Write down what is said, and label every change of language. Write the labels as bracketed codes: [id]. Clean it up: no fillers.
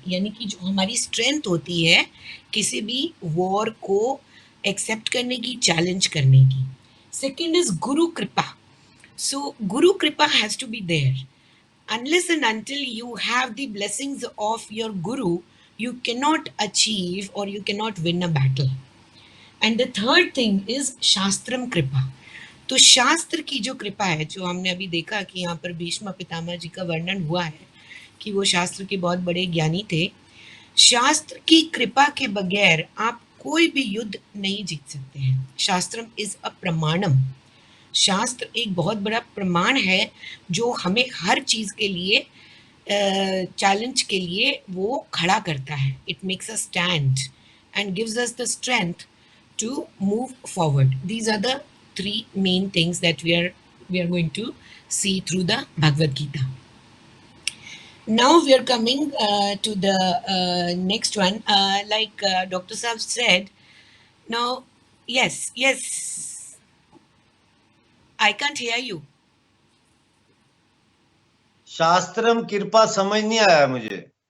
[hi] यानी कि जो हमारी strength होती है किसी भी war को accept करने की, challenge करने की. [en] Second is Guru Kripa. So Guru Kripa has to be there. Unless and until you have the blessings of your Guru, you cannot achieve or you cannot win a battle. And the third thing is शास्त्रम कृपा. [hi] तो शास्त्र की जो कृपा है, जो हमने अभी देखा कि यहाँ पर भीष्म पितामह जी का वर्णन हुआ है कि वो शास्त्र के बहुत बड़े ज्ञानी थे. शास्त्र की कृपा के बगैर आप कोई भी युद्ध नहीं जीत सकते हैं. [en] शास्त्रम is a प्रमाणम. [hi] शास्त्र एक बहुत बड़ा प्रमाण है जो हमें हर चीज़ के लिए, चैलेंज के लिए वो खड़ा करता है. [en] It makes a stand and gives us the strength to move forward. These are the 3 main things that we are going to see through the Bhagavad Gita. Now we are coming to the next one. Like Dr. Saab said, now yes, I can't hear you. [hi] शास्त्रम कृपा समझ नहीं आया मुझे.